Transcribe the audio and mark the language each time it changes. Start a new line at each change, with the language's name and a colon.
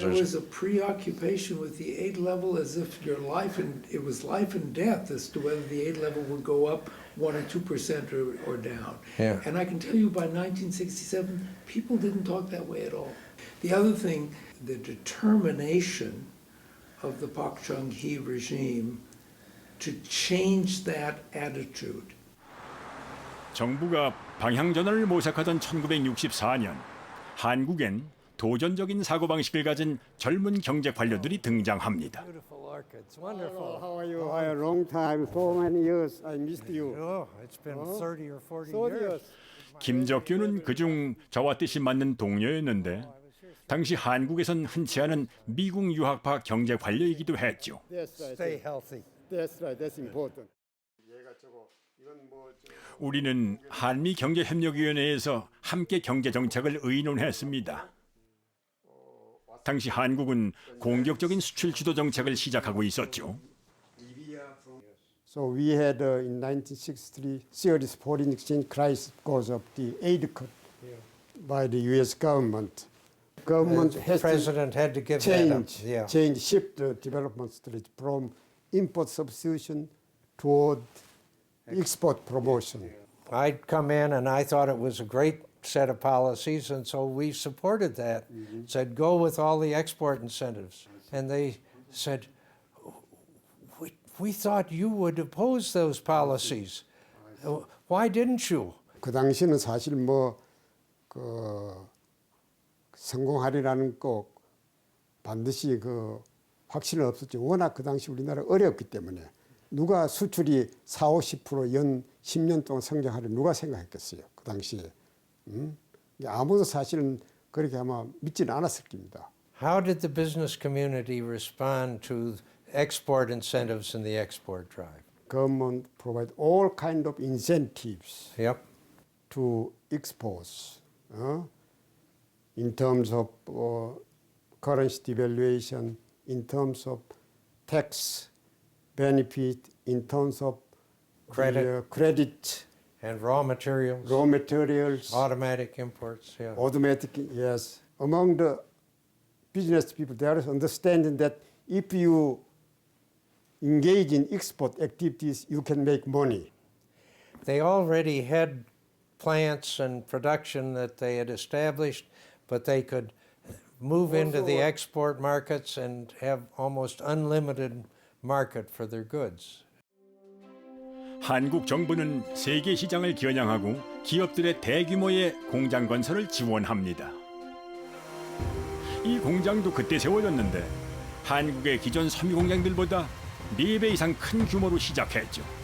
English: There was a preoccupation with the aid level as if it was life and death as to whether the aid level would go up 1 or 2% or down. Yeah. And I can tell you by 1967, people didn't talk that way at all. The other thing, the determination of the Park Chung-hee regime to change that attitude.
Korean: 정부가 방향전환을 모색하던 1964년 한국엔 도전적인 사고방식을 가진 젊은 경제 관료들이 등장합니다.
English: Beautiful orchids, wonderful. How are you? A long time, so many years. I missed you. Oh, it's been 30 or 40 years.
Korean: 김적규는 그중 저와 뜻이 맞는 동료였는데 당시 한국에선 흔치 않은 미국 유학파 경제 관료이기도 했죠.
English: Stay healthy. That's right. That's important.
Korean: 우리는 한미경제협력위원회에서 함께 경제정책을 의논했습니다. 당시 한국은 공격적인 수출 주도 정책을 시작하고 있었죠.
English: So we had in 1963 serious foreign exchange crisis because of the aid cut by the U.S. government. Government The has president had to give that up. Yeah. shift the development strategy from import substitution toward export promotion. I'd come in and I thought it was a great set of policies, and so we supported that. Said go with all the export incentives, and they said, we thought you would oppose those policies. Why didn't you?
Korean: 그 당시는 사실 그 성공하리라는 꼭 반드시 그 확신은 없었죠. 워낙 그 당시 우리나라 어렵기 때문에 누가 수출이 40~50% 연 10년 동안 성장하려 누가 생각했겠어요. 그 당시에. 아무도 사실은 그렇게 아마 믿지는 않았을 겁니다.
English: How did the business community respond to export incentives in the export drive? Government provide all kind of incentives Yep. to exports in terms of currency devaluation, in terms of tax benefit in terms of Credit. credit, And raw materials, raw materials, automatic imports, yeah. automatic, yes. Among the business people, there is understanding that if you engage in export activities, you can make money. They already had plants and production that they had established, but they could move into the export markets and have almost unlimited market for their goods.
Korean: 한국 정부는 세계 시장을 겨냥하고 기업들의 대규모의 공장 건설을 지원합니다. 이 공장도 그때 세워졌는데 한국의 기존 섬유 공장들보다 4배 이상 큰 규모로 시작했죠.